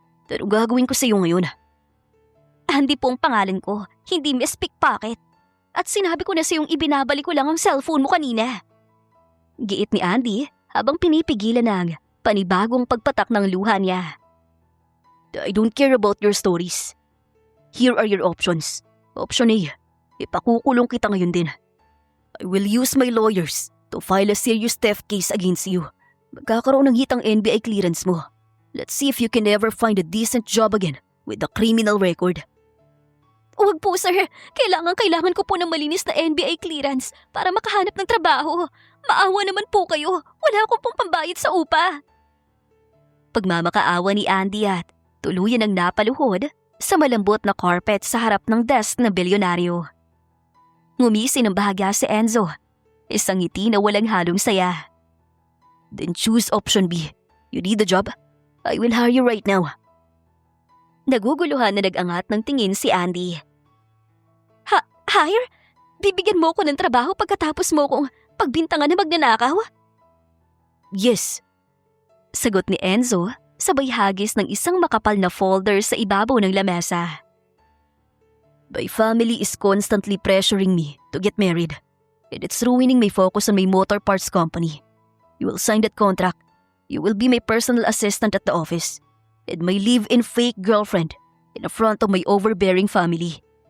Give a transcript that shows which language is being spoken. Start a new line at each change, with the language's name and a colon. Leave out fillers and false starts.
Filipino: Pero gagawin ko sa iyo ngayon. Andy po ang pangalan ko, hindi Miss Pickpocket. At sinabi ko na sa iyong ibinabalik ko lang ang cellphone mo kanina. Giit ni Andy habang pinipigilan ng panibagong pagpatak ng luha niya.
English: I don't care about your stories. Here are your options.
Filipino: Option A, ipakukulong kita ngayon din.
English: I will use my lawyers to file a serious theft case against you.
Filipino: Magkakaroon ng hitang NBI clearance mo.
English: Let's see if you can ever find a decent job again with a criminal record.
Filipino: Huwag po sir, kailangan ko po ng malinis na NBI clearance para makahanap ng trabaho. Maawa naman po kayo, wala akong pong pambayad sa upa. Pagmamakaawa ni Andy at tuluyan ang napaluhod sa malambot na carpet sa harap ng desk na bilyonaryo. Ngumisi ng bahagya si Enzo, isang ngiti na walang halong saya.
English: Then choose option B. You need the job? I will hire you right now.
Filipino: Naguguluhan na nag-angat ng tingin si Andy. Hire? Bibigyan mo ko ng trabaho pagkatapos mo kong pagbintangan na magnanakaw? Yes. Sagot ni Enzo, sabay hagis ng isang makapal na folder sa ibabaw ng lamesa.
English: My family is constantly pressuring me to get married, and it's ruining my focus on my motor parts company. You will sign that contract. You will be my personal assistant at the office, and my live-in fake girlfriend in front of my overbearing family.